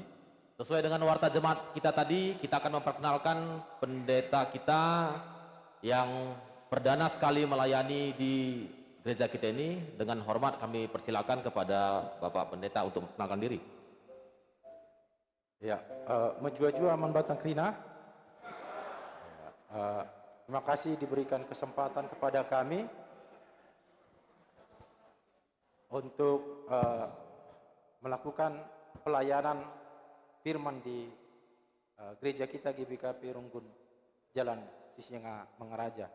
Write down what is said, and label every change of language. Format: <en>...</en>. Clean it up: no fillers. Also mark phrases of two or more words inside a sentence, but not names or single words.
<id>Sesuai dengan warta jemaat kita tadi, kita akan memperkenalkan pendeta kita yang perdana sekali melayani di gereja kita ini. Dengan hormat kami persilakan kepada Bapak Pendeta untuk memperkenalkan diri. Ya,</id> <btx>menjua-jua aman batang kerina.</btx> <id>Terima kasih diberikan kesempatan kepada kami untuk melakukan pelayanan firman di gereja kita GBKP Runggun Jalan Sisinga Mangaraja.</id>